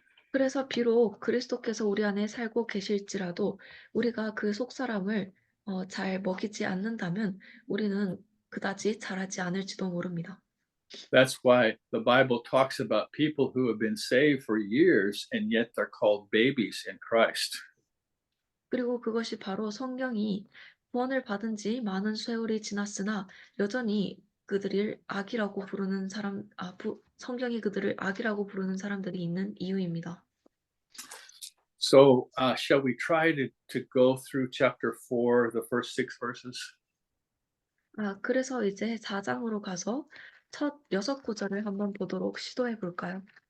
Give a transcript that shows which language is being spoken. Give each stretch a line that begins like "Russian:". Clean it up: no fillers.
Korean: 그래서 비록 그리스도께서 우리 안에 살고 계실지라도 우리가 그 속사람을 잘 먹이지 않는다면 우리는 그다지 자라지 않을지도 모릅니다.
English: That's why the Bible talks about people who have been saved for years and yet they're called babies in Christ.
Korean: 그리고 그것이 바로 성경이 구원을 받은 지 많은 세월이 지났으나 여전히 그들을 악이라고 부르는 성경이 그들을 악이라고 부르는 사람들이 있는 이유입니다.
English: So shall we try to go through chapter 4, the first 6 verses?
Korean: 그래서 이제 4장으로 가서 첫 6구절을 한번 보도록 시도해 볼까요?